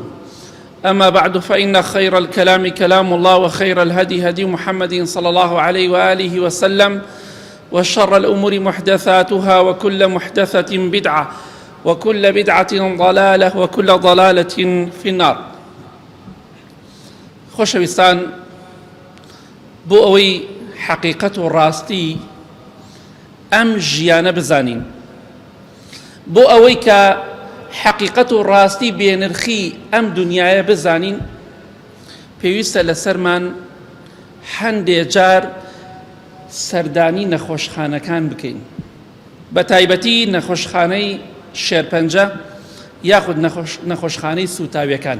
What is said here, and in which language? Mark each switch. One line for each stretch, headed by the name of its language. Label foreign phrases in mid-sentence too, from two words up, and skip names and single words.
Arabic: أما بعد، فإن خير الكلام كلام الله، وخير الهدي هدي محمد صلى الله عليه وآله وسلم، وشر الأمور محدثاتها، وكل محدثة بدعة، وكل بدعة ضلالة، وكل ضلالة في النار.
Central Kurdish: خۆشەویستان، بۆ ئەوەی حەقیقەت و ڕاستی ئەم ژیانە بزانین، بۆ ئەوەی کە حەقیقەت و ڕاستی بێنرخی ئەم دنیاە بزانین، پێویستە لەسەرمان هەندێک جار سەردانی نەخۆشخانەکان بکەین، بە تایبەتی نەخۆشخانەی شێرپەنجە یاخود نەخۆشخانەی سوتاویەکان.